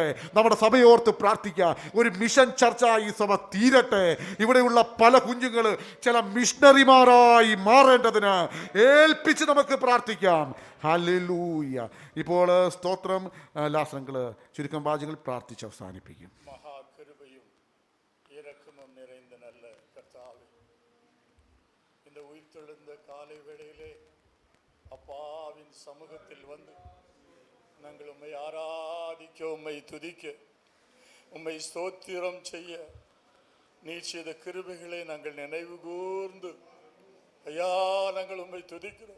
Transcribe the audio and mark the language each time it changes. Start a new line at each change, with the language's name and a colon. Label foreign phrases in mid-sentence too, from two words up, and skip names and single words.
Malayalam: നമ്മുടെ സഭയോർത്ത് പ്രാർത്ഥിക്കാം. ഒരു മിഷൻ ചർച്ച ഈ സഭ തീരട്ടെ. ഇവിടെയുള്ള പല കുഞ്ഞുങ്ങൾ ചില മിഷണറിമാരായി മാറേണ്ടതിന് ഏൽപ്പിച്ച് നമുക്ക് പ്രാർത്ഥിക്കാം. ഹല്ലേലൂയ. ഇപ്പോൾ സ്തോത്രം ലാസങ്ങൾ ചുരുക്കം വാചകങ്ങൾ പ്രാർത്ഥിച്ച് അവസാനിപ്പിക്കും.
Tamil: மகாகிருபையும் இரக்கமும் நிறைந்த நல்ல கர்த்தாவே, இந்த உயிர்த்தெழுந்த காலை வேளையிலே அப்பாவின் சமூகத்தில் வந்து நாங்கள் உம்மை ஆராதிக்க, உம்மை துதிக்க, உம்மை ஸ்தோத்திரம் செய்ய நீர் செய்த கிருபைகளை நாங்கள் நினைவு கூர்ந்து ஐயா நாங்கள் உம்மை துதிக்கிறோம்.